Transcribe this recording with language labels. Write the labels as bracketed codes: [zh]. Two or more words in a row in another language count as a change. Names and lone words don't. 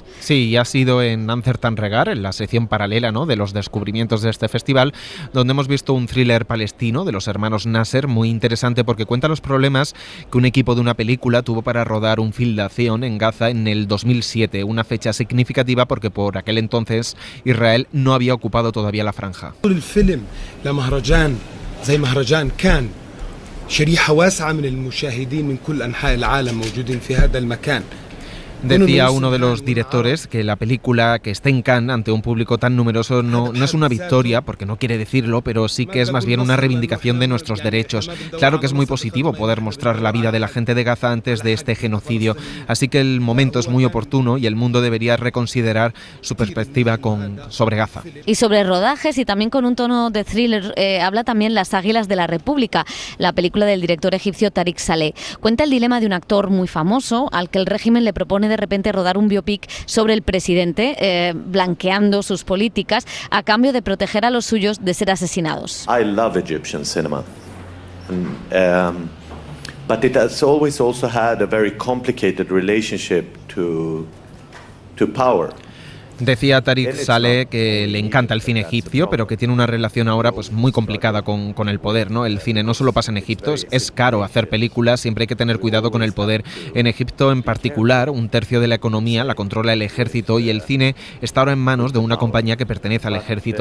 [es] Sí, y ha sido en Amsterdam Regar, en la sección paralela, ¿no?, de los descubrimientos de este festival, donde hemos visto un thriller palestino de los hermanos Nasser, muy interesante porque cuenta los problemas que un equipo de una película tuvo para rodar un film de acción en Gaza en el 2007, una fecha significativa porque por aquel entonces Israel no había ocupado todavía la franja. [ar] الفيلم لمهرجان زي مهرجان كان شريحة واسعة من المشاهدين من كل أنحاء العالم موجودين في هذا المكان. [es] Decía uno de los directores que la película que esté en Cannes ante un público tan numeroso no es una victoria, porque no quiere decirlo, pero sí que es más bien una reivindicación de nuestros derechos. Claro que es muy positivo poder mostrar la vida de la gente de Gaza antes de este genocidio, así que el momento es muy oportuno y el mundo debería reconsiderar su perspectiva sobre Gaza. Y sobre rodajes y también con un tono de thriller, habla también Las Águilas de la República, la película del director egipcio Tariq Saleh. Cuenta el dilema de un actor muy famoso al que el régimen le propone de repente rodar un biopic sobre el presidente, blanqueando sus políticas a cambio de proteger a los suyos de ser asesinados. [en] I love Egyptian cinema, but it has always also had a very complicated relationship to power. [es] Decía Tariq Saleh que le encanta el cine egipcio, pero que tiene una relación ahora pues muy complicada con el poder, ¿no? El cine no solo pasa en Egipto, es caro hacer películas, siempre hay que tener cuidado con el poder. En Egipto en particular, un tercio de la economía la controla el ejército y el cine está ahora en manos de una compañía que pertenece al ejército.